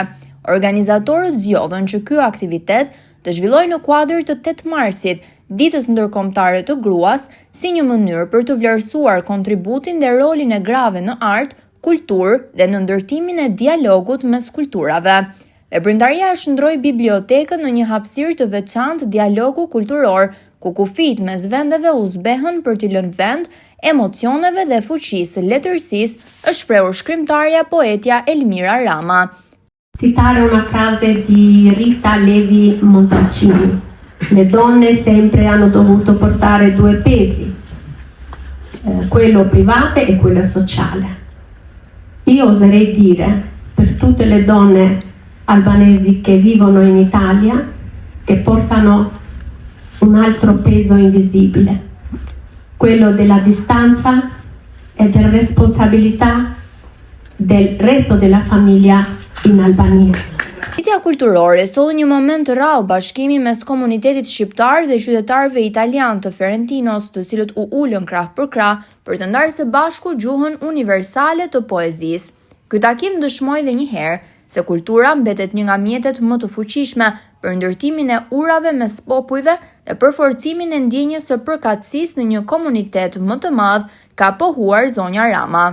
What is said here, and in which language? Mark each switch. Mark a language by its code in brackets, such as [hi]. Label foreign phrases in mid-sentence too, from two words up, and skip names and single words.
[sq] Organizatorët zgjodhen që ky aktivitet të zhvillojë në kuadër të 8 marsit, ditës ndërkombëtare të gruas, si një mënyrë për të vlerësuar kontributin dhe rolin e grave në art, kulturë dhe në ndërtimin e dialogut mes kulturave. Veprimtaria e shndroi bibliotekën në një hapësirë të veçantë dialogu kulturor, ku kufijt mes vendeve u zbehen për t'i lënë vend emocioneve dhe fuqisë letërsisë, është shprehur shkrimtarja poetja Elmira Rama. [it] Citare una frase di Rita Levi Montalcini. Le donne sempre hanno dovuto portare due pesi, quello private e quello sociale. Io oserei dire, per tutte le donne albanesi che vivono in Italia, che portano un altro peso invisibile, quello della distanza e della responsabilità del resto della famiglia in Albania. [sq] Ditja kulturore solli një moment të rrallë bashkimi mes komunitetit shqiptar dhe qytetarëve italian të Ferentinos, të cilët u ulën krah për krah për të ndarë së bashku gjuhën universale të poezisë. Ky takim dëshmoi edhe një herë se kultura mbetet një nga mjetet më të fuqishme për ndërtimin e urave mes popujve dhe për forcimin e ndjenjës së përkatësisë në një komunitet më të madh, ka pohuar zonja Rama.